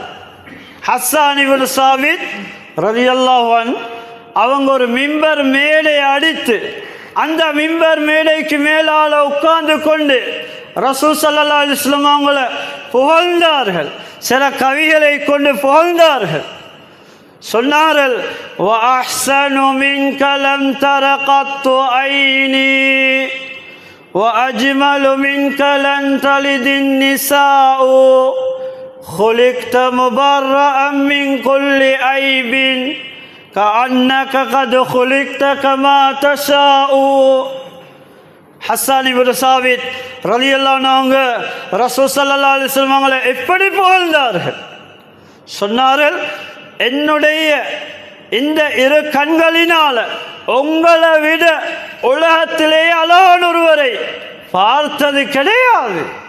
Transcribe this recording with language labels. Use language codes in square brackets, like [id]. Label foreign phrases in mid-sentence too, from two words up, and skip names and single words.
[ta] ஹஸ்ஸான் இப்னு சாபித் [ar] رضي الله عنه [ta] அவங்க ஒரு மிம்பர் மேடை அடித்து, அந்த மிம்பர் மேடைக்கு மேலால் உட்கார்ந்து கொண்டு ரசூல் [ar] صلى الله عليه وسلم [ta] அவங்கள புகழ்ந்தார்கள். சில கவிகளை கொண்டு புகழ்ந்தார்கள். சொன்னார்கள், [ar] و أحسن منك لم تر قط عيني و أجمل منك لن تلد النساء خلقت مبرأ من كل عيب كأنك قد خلقت كما تشاء. [ta] ஹஸ்ஸான் இப்னு சாபித் [ar] رضي الله عنه [ta] ரசூல் [ar] صلى الله عليه وسلم [ta] அவங்களை எப்படி புகழ்ந்தார்கள்? சொன்னார்கள், என்னுடைய இந்த இரு கண்களினால் உங்களை விட உலகத்திலே அழகான ஒருவரை பார்த்தது கிடையாது.